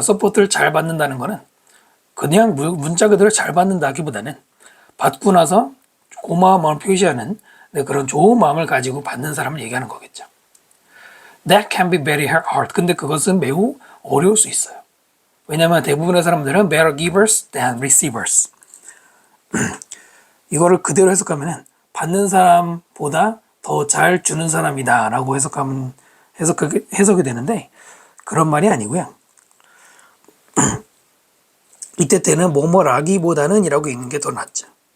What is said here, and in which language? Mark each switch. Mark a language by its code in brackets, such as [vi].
[ko] 서포트를 잘 받는다는 거는 그냥 문자 그대로 잘 받는다기보다는 받고 나서 고마운 마음을 표시하는 그런 좋은 마음을 가지고 받는 사람을 얘기하는 거겠죠. [en] That can be very hard. [ko] 근데 그것은 매우 어려울 수 있어요. 왜냐하면 대부분의 사람들은 [en] better givers than receivers. [ko] 이거를 그대로 해석하면 받는 사람보다 더 잘 주는 사람이다 라고 해석이 되는데 그런 말이 아니고요. 이때 때는 뭐뭐라기보다는 이라고 읽는 게 더 낫죠.